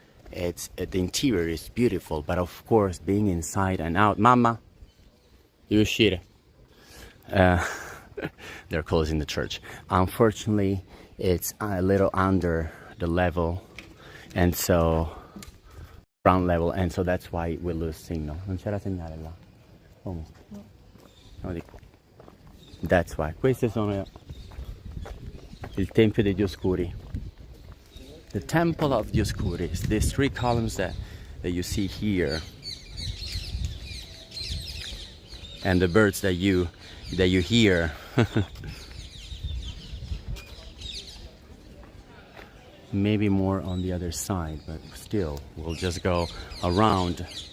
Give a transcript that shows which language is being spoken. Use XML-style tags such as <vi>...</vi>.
<en>It's the interior is beautiful, but of course, being inside and out, Mama,</en> <it>devi uscire.</it> <en>They're closing the church. Unfortunately, it's a little under the level, and so ground level, and so that's why we lose signal.</en> <it>Non c'era segnale là. Comunque. No, dico.</it> <en>That's why.</en> <it>Queste sono il Tempio degli Oscuri.</it> <en>The Temple of the Oscuris. These three columns that you see here, and the birds that you hear. Maybe more on the other side, but still, we'll just go around.</en>